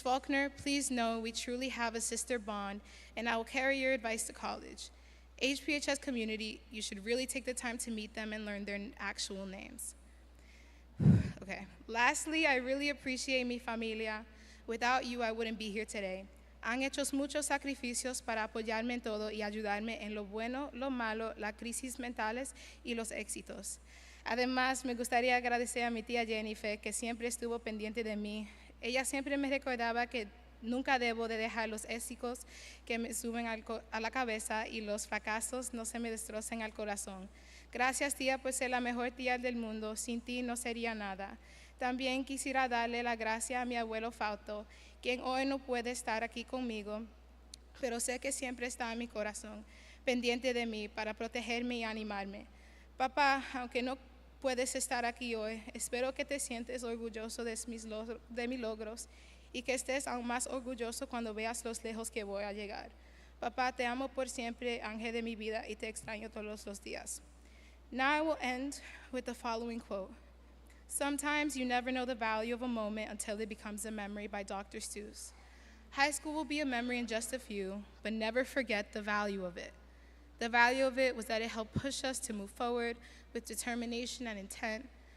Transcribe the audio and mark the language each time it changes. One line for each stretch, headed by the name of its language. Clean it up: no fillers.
English: Faulkner, please know we truly have a sister bond, and I will carry your advice to college. HPHS community, you should really take the time to meet them and learn their actual names. Okay. Lastly, I really appreciate
Spanish: mi familia.
English: Without you, I wouldn't be here today.
Spanish: Han hecho muchos sacrificios para apoyarme en todo y ayudarme en lo bueno, lo malo, las crisis mentales y los éxitos. Además, me gustaría agradecer a mi tía Jennifer, que siempre estuvo pendiente de mí. Ella siempre me recordaba que nunca debo de dejar los éxitos que me suben a la cabeza y los fracasos no se me destrocen al corazón. Gracias, tía, por ser la mejor tía del mundo. Sin ti no sería nada. También quisiera darle la gracia a mi abuelo Fausto, quien hoy no puede estar aquí conmigo, pero sé que siempre está en mi corazón, pendiente de mí para protegerme y animarme. Papá, aunque no puedes estar aquí hoy, espero que te sientes orgulloso de mis logros y que estés aún más orgulloso cuando veas los lejos que voy a llegar. Papá, te amo por siempre, ángel de mi vida, y te extraño todos los días.
English: Now I will end with the following quote. Sometimes you never know the value of a moment until it becomes a memory, by Dr. Seuss. High school will be a memory in just a few, but never forget the value of it. The value of it was that it helped push us to move forward with determination and intent.